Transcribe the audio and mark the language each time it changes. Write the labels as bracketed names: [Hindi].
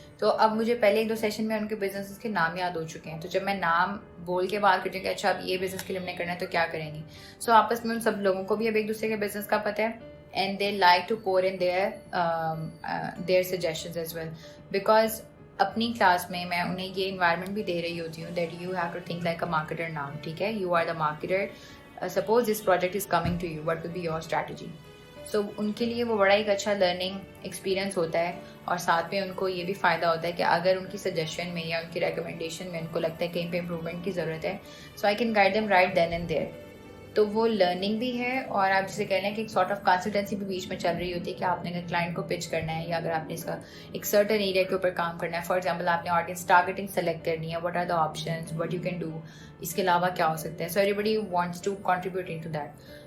[Urdu] تو اب مجھے پہلے 1-2 سیشن میں ان کے بزنس کے نام یاد ہو چکے ہیں, تو جب میں نام بول کے بات کرتی ہوں کہ اچھا اب یہ بزنس کے لیے ہم نے کرنا ہے تو کیا کریں گی, سو آپس میں ان سب لوگوں کو بھی اب ایک دوسرے کے بزنس کا پتہ ہے, [English] And they like to pour in their suggestions as well. Because [Urdu] اپنی کلاس میں میں انہیں یہ انوائرمنٹ بھی دے رہی ہوتی ہوں [English] that you have to think like a marketer now, [Urdu] ٹھیک ہے, [English] You are the marketer. Suppose this project is coming to you, what will be your strategy? [Urdu] So ان کے لیے وہ بڑا ایک اچھا لرننگ ایکسپیرینس ہوتا ہے, اور ساتھ میں ان کو یہ بھی فائدہ ہوتا ہے کہ اگر ان کی سجیشن میں یا ان کی ریکمنڈیشن میں ان کو لگتا ہے کہیں پہ امپروومنٹ کی ضرورت ہے, [English] So I can guide them right then and there. [Urdu] تو وہ لرننگ بھی ہے, اور آپ جسے کہہ لیں کہ ایک سارٹ آف کنسلٹنسی بھی بیچ میں چل رہی ہوتی ہے کہ آپ نے اگر کلائنٹ کو پچ کرنا ہے یا اگر آپ نے اس کا ایک سرٹن ایریا کے اوپر کام کرنا ہے, [English] for example [Urdu] آپ نے آڈینس ٹارگیٹنگ سلیکٹ کرنی ہے, [English] what are the options, what you can do, [Urdu] اس کے علاوہ کیا ہو سکتا ہے. [English] So everybody wants to contribute into that.